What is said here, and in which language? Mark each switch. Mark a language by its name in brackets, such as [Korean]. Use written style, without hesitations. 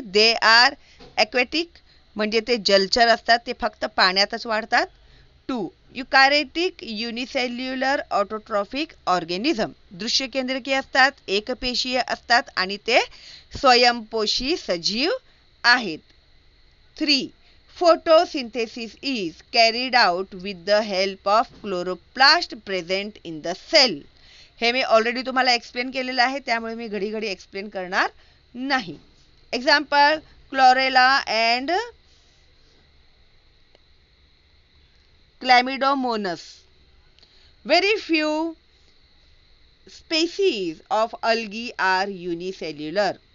[English] they are aquatic [Marathi] म्हणजे ते जलचर असतात, ते फक्त पाण्यातच वाढतात. [English] 2 eukaryotic unicellular autotrophic organism. [Marathi] दृश्य केंद्रकीय असतात, एकपेशीय असतात आणि ते स्वयंपोषी सजीव आहेत. [English] 3 photosynthesis is carried out with the help of chloroplast present in the cell. [Marathi] हे मी ऑलरेडी तुम्हाला एक्सप्लेन केलेलं आहे, त्यामुळे मी घडी घडी एक्सप्लेन करणार नाही. [English] Example chlorella and chlamydomonas. Very few species of algae are unicellular.